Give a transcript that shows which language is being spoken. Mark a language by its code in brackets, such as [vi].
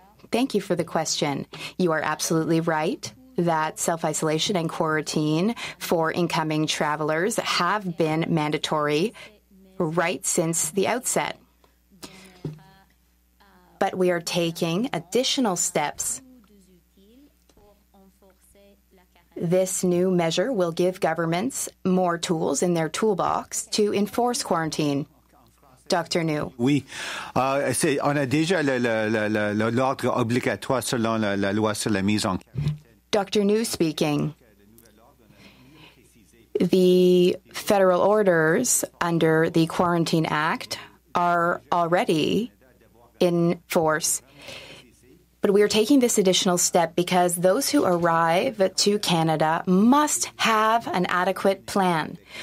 [en] Thank you for the question. You are absolutely right that self-isolation and quarantine for incoming travelers have been mandatory right since the outset. but we are taking additional steps. This new measure will give governments more tools in their toolbox to enforce quarantine. Dr. New. [fr] Oui, on a déjà l'ordre obligatoire selon la loi sur la mise en. [en] Dr. New speaking. The federal orders under the Quarantine Act are already in force. But we are taking this additional step because those who arrive to Canada must have an adequate plan.